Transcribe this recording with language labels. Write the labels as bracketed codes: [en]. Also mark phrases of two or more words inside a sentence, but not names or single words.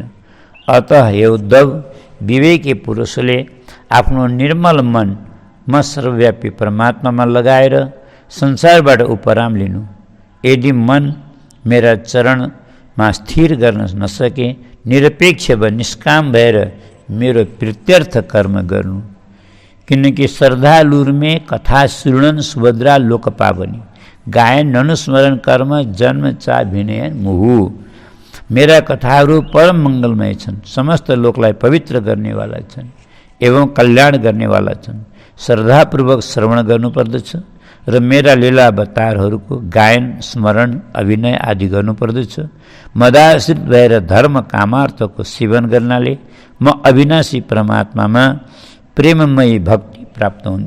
[ne] अतः हे उद्धव, विवेकी पुरुषले आफ्नो निर्मल मन म सर्वव्यापी परमात्मामा लगाएर संसारबाट उपराम लिनु। यदि मन मेरा चरणमा स्थिर गर्न नसके, निरपेक्ष व निष्काम भएर मेरो प्रीत्यर्थ कर्म गर्नु। [sa] किनकि श्रद्धालुर्मे कथा श्रृणन सुभद्रा लोक पावनी, गायन अनुस्मरण कर्म जन्म चा विनयन मुहु। [ne] मेरा कथाहरू परम मङ्गलमय छन्, समस्त लोकलाई पवित्र गर्नेवाला छन् एवं कल्याण गर्नेवाला छन्। श्रद्धापूर्वक श्रवण गर्नुपर्दछ र मेरा लीला अवतारहरूको गायन, स्मरण, अभिनय आदि गर्नुपर्दछ। मदाश्रित भएर धर्म कामार्थको सेवन गर्नाले म अविनाशी परमात्मामा प्रेममयी भक्ति प्राप्त हुन्छ।